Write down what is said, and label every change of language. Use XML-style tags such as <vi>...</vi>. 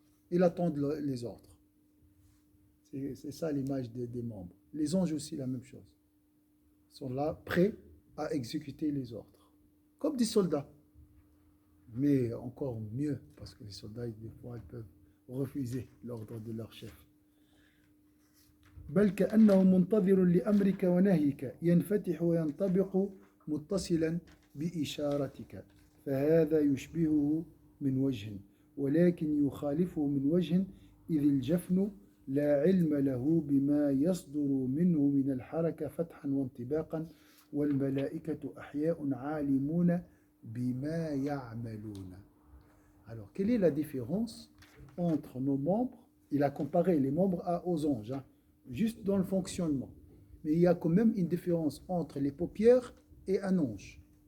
<fr>Ils attendent les ordres. C'est ça l'image des membres. Les anges aussi, la même chose. Ils sont là, prêts à exécuter les ordres. Comme des soldats. Mais encore mieux, parce que les soldats, des fois, ils peuvent refuser l'ordre de leur chef.</fr> <ar>بل كأنه منتظر لأمرك ونهيك ينفتح وينطبق متصلا بإشارتك فهذا يشبهه من وجه ولكن يخالفه من وجه إذ الجفن لا علم له بما يصدر منه من الحركة فتحا وانطباقا والملائكة أحياء عالمون بما يعملون.</ar> <fr>Alors, quelle est la différence entre nos membres? Il a comparé les membres aux anges, hein, juste dans le fonctionnement. Mais il y a quand même une différence entre les paupières et un ange.</fr>